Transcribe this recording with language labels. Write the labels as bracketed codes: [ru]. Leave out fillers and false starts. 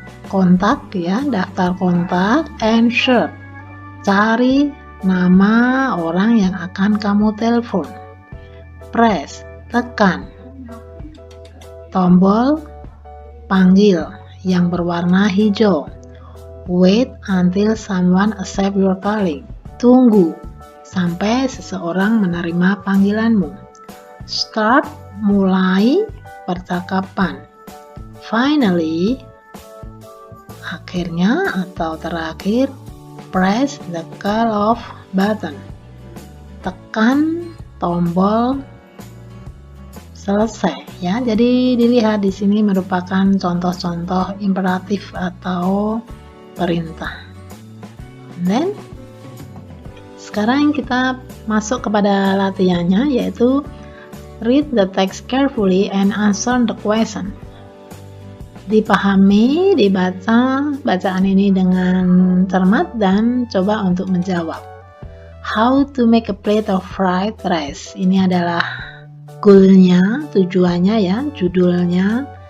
[id] Kontak ya, daftar kontak, [en] and search, [id] cari nama orang yang akan kamu telepon. Press, tekan. tombol panggil yang berwarna hijau. [en] Wait until someone accept your calling. [id] Tunggu sampai seseorang menerima panggilanmu. Start, mulai percakapan. [en] Finally, [id] akhirnya atau terakhir, [en] press the call off button. [id] Tekan tombol selesai ya. Jadi dilihat di sini merupakan contoh-contoh imperatif atau perintah. Dan sekarang kita masuk kepada latihannya, yaitu [en] read the text carefully and answer the question. [id] Dipahami, dibaca bacaan ini dengan cermat dan coba untuk menjawab. [en] How to make a plate of fried rice. [id] Ini adalah goalnya, tujuannya ya, judulnya.